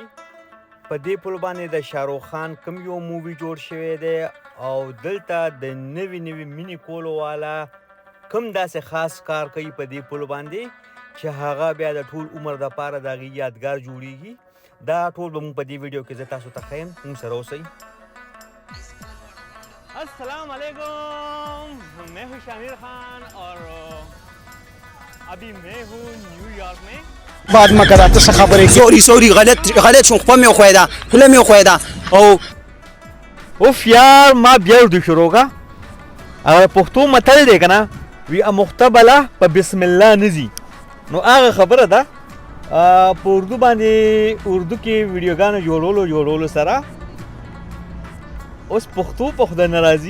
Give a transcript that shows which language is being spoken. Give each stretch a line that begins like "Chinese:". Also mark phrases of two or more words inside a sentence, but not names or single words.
Pashto: په دې پل باندې د شاهرخ خان کوم یو مووي جوړ شوی دی او دلته د نوي مینې کولو والا کوم داسې خاص کار کوي په دې پل باندې چې هغه بیا د ټول عمر دپاره د هغې یادګار جوړیږي. دا ټول به مونږ په دې ویډیو کې زه تاسو ته ښیم. مونږ سره اوسئ.
Arabic: السلام علیکم،
Urdu: میں ہوں شامر خان اور ابھی میں ہوں نیویارک میں.
Pashto: بعد ما کراته څه خبرې سوري غلط شو خپل مې خوېدا فلم مې خوېدا او اوف یار ما بیا اردو شروع کا. هغه پښتو متل دی که نه وي مختبله په بسم الله نځي. نو هغه خبره ده په اردو باندې اردو کې ویډیوګانو جوړولو سره اوس پښتو په خدای نه راځي.